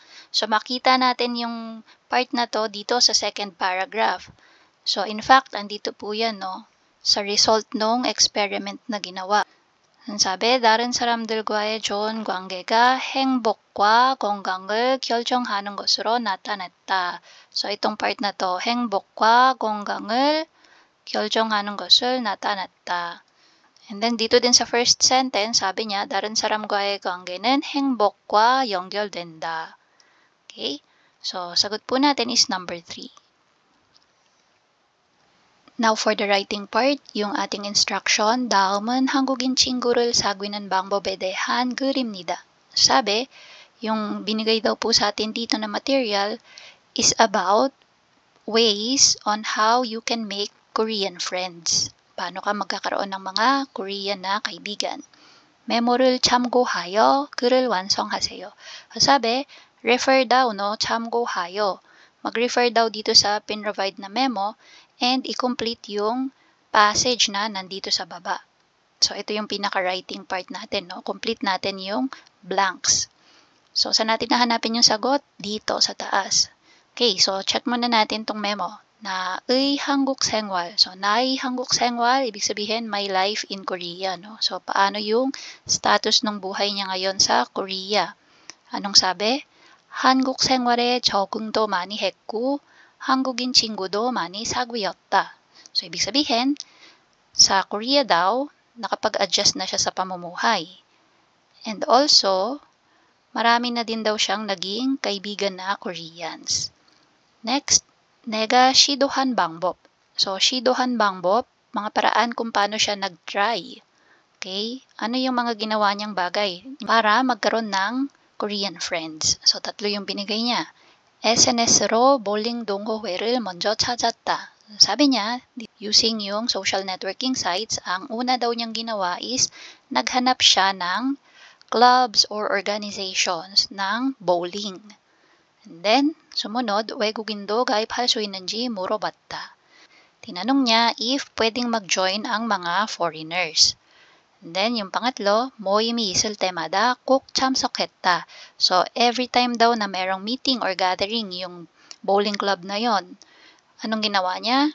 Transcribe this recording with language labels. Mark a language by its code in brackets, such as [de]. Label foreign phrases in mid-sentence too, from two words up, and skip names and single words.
[tl] So, makita natin yung part na to dito sa [en] second paragraph. So, in fact, [tl] andito po yan, no? Sa result nung experiment na ginawa. Ang sabi, [ko] 다른 사람들과의 좋은 관계가 행복과 건강을 결정하는 것으로 나타났다. [tl] So, itong part na to, [ko] 행복과 건강을 결정하는 것을 나타났다. [en] And then [tl] dito din sa first sentence, sabi niya, [ko] 다른 사람과의 관계는 행복과 연결된다. [tl] Okay? So, sagot po natin is number 3. [en] Now for the writing part, [tl] yung ating instruction, [ko] 다음은 한국인 친구를 사귀는 방법에 대한 글입니다. [tl] Sabi, yung binigay daw po sa atin dito na material [en] is about ways on how you can make Korean friends. [tl] Paano ka magkakaroon ng mga Korean na kaibigan. [ko] 메모를 참고하여 글을 완성하세요. [tl] Sabi, refer daw, no? 참고하여. Mag-refer daw dito sa pin-provide na memo and i-complete yung passage na nandito sa baba. So, ito yung pinaka- [en] writing part [tl] natin, no? Complete natin yung blanks. So, saan natin nahanapin yung sagot? Dito sa taas. Okay, so check muna natin tong memo. [ko] 나의 한국 생활. So, 나의 한국 생활, [tl] ibig sabihin, [en] my life in Korea, no? [tl] So, paano yung status ng buhay niya ngayon sa Korea? Anong sabi? [ko] 한국 생활에 적응도 많이 했고, 한국인 친구도 많이 사귀었다. [tl] So, ibig sabihin, sa Korea daw, nakapag-adjust na siya sa pamumuhay. [en] And also, [tl] marami na din daw siyang naging kaibigan na Koreans. Next, [ko] 내가 시도한 방법. So, 시도한 방법, [tl] mga paraan kung paano siya nag-try. Okay? Ano yung mga ginawa niyang bagay para magkaroon ng [en] Korean friends? [tl] So, 3 yung binigay niya. [ko] SNS로 bowling 동호회를 먼저 찾았다. [tl] Sabi niya, using yung [en] social networking sites, [tl] ang una daw niyang ginawa is naghanap siya ng [en] clubs or organizations [tl] ng bowling. [en] And then, [tl] sumunod, [ko] 외국인도 가입할 수 있는지 물어봤다. [tl] Tinanong niya if pwedeng mag-join ang mga foreigners. [en] And then, [tl] yung pangatlo, [ko] 모임이 있을 때마다 꼭 참석했다. [tl] So, [en] every time [tl] daw na merong [en] meeting or gathering [tl] yung bowling club na yon. Anong ginawa niya?